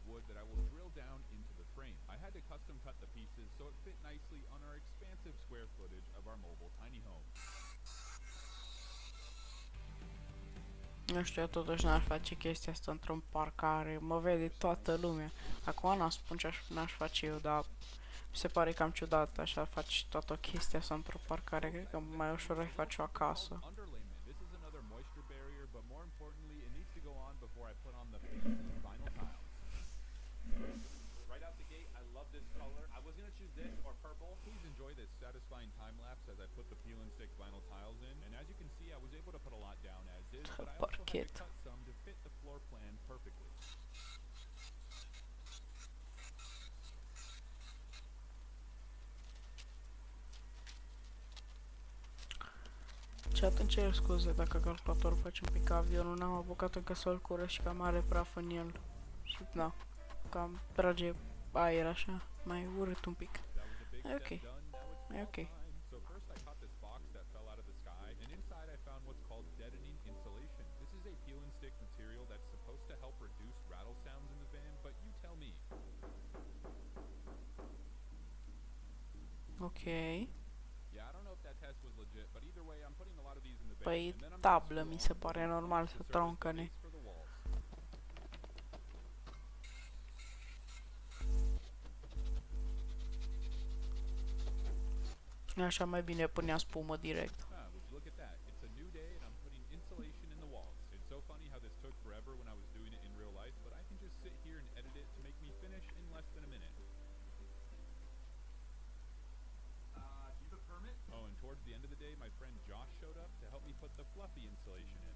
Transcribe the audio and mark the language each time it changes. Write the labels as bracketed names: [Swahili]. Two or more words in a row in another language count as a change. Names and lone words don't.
[English] that I will drill down into the frame. I had to custom cut the pieces so it fit nicely on our expansive square footage of our mobile tiny home. [Romanian] Nu știu, eu totuși n-aș face chestia asta într-un parcare. Mă vede toată lumea. Acum n-am spun ce n-aș face eu, dar mi se pare cam ciudat așa faci toată chestia asta într-o parcare. Cred că mai ușor ai face-o acasă. [English] Underlayment. This is another moisture barrier, but more importantly, it needs to go on before I put on the vinyl tiles. Right out the gate, I love this color. I was gonna choose this or purple. Please enjoy this satisfying time lapse as I put the peel and stick vinyl tiles in. And as you can see, I was able to put a lot down as is, but I also had to cut some to fit the floor plan perfectly. [Romanian] Și atunci cer scuze dacă calculatorul face un pic avionul, n-am apucat încă să-l curăț și cam are praf în el. Și da, cam trage aer așa, mai urât un pic. E ok, e ok. [English] So first I caught this box that fell out of the sky, and inside I found what's called deadening insulation. This is a peel and stick material that's supposed to help reduce rattle sounds in the van, but you tell me. Ok. Yeah, I don't know if that test was legit, but either way, I'm putting a lot of these in the van. [Romanian] Păi [English] and then I'm [Romanian] tablă mi se pare normal să troncăne. [English] for the walls. [Romanian] Așa mai bine punea spumă direct. [English] Would you look at that? It's a new day and I'm putting insulation in the walls. It's so funny how this took forever when I was doing it in real life, but I can just sit here and edit it to make me finish in less than a minute. Do you have a permit? Oh, and towards the end of the day, my friend Josh showed up to help me put the fluffy insulation in.